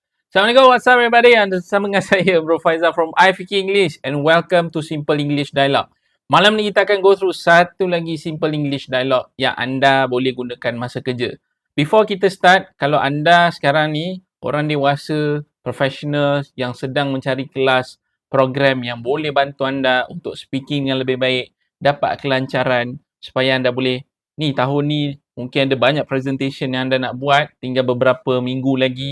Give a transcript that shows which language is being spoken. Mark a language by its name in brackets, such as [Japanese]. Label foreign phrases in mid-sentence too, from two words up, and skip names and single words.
[English] Assalamualaikum, what's up everybody? [Malay] Anda bersama dengan saya Bro Faizal [English] from iFiki English and welcome to Simple English Dialogue. [Malay] Malam ni kita akan [English] go through [Malay] satu lagi Simple English Dialogue yang anda boleh gunakan masa kerja. Before kita start, kalau anda sekarang ni orang dewasa, professional yang sedang mencari kelas, program yang boleh bantu anda untuk speaking yang lebih baik, dapat kelancaran supaya anda boleh, ni tahun ni mungkin ada banyak presentation yang anda nak buat, tinggal beberapa minggu lagi.